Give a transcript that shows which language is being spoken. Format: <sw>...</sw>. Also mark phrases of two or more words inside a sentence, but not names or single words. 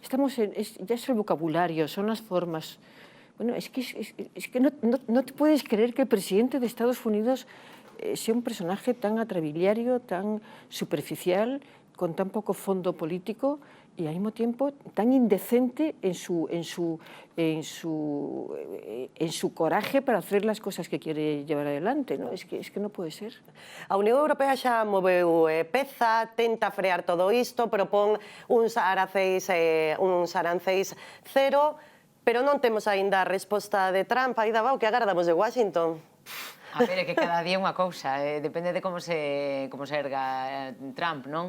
<es>Ya es el vocabulario, son las formas. Bueno, es que no te puedes creer que el presidente de Estados Unidos sea un personaje tan atrabiliario, tan superficial, con tan poco fondo político, y al mismo tiempo tan indecente en su coraje para hacer las cosas que quiere llevar adelante, ¿no? Es que no puede ser.</es> <gl>A Unión Europea xa moveu peza, tenta frear todo isto, propón uns aranceis cero, pero non temos aínda a resposta de Trump. Aida, o que agardamos de Washington? A ver, é que cada día unha cousa, depende de como se erga Trump, non?</gl>